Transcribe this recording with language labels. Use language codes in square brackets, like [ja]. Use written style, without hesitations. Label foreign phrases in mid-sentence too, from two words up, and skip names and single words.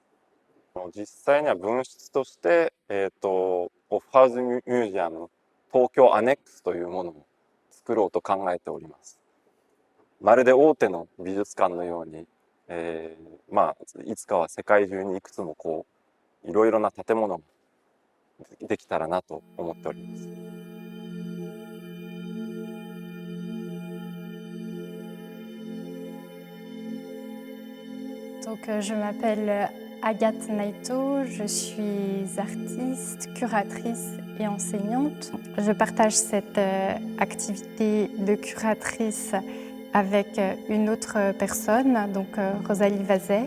[ja] 実際には分室として、オフハウズミュージアム東京アネックスというものを作ろうと考えております。まるで大手の美術館のように、いつかは世界中にいくつもこういろいろな建物ができたらなと思っております。 [fr] Donc, je m'appelle Agathe Naito, je suis artiste, curatrice et enseignante. Je partage cette activité de curatrice avec une autre personne, donc Rosalie Vazet.